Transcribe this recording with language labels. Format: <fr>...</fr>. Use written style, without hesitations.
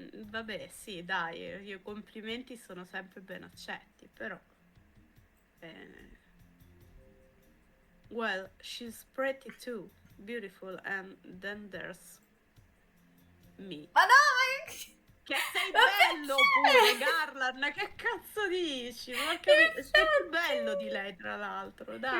<it>Vabbè, sì, dai, i complimenti sono sempre ben accetti, però...</it> <en>Well, she's pretty too, beautiful, and then there's me.</en> <it>Ma no! Che sei bello pure, Garland, che cazzo dici? Sei più bello di lei, tra l'altro, dai.</it>